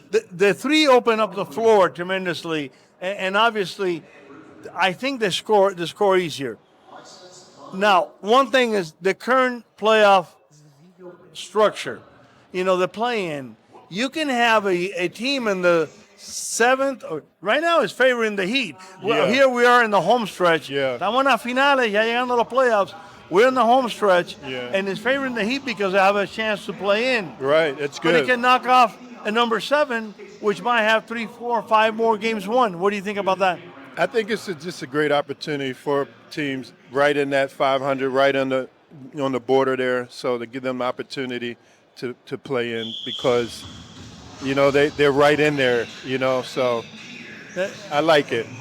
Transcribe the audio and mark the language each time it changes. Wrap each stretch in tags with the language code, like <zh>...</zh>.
<en>The 3 opened up the floor tremendously, and obviously, I think they score easier. Now, one thing is the current playoff structure. The play-in. You can have a team in the 7th, or right now is favoring the Heat. Well, here we are in the home stretch.</en> <es>Estamos en las finales, ya llegando a los playoffs.</es> <en>We're in the home stretch, and it's favoring the Heat because they have a chance to play in. Right, it's good. But it can knock off a number 7, which might have 3, 4, 5 more games won. What do you think about that? I think it's just a great opportunity for teams right in that 500, right on the border there, so to give them an opportunity to play in because, they're right in there, so I like it.</en>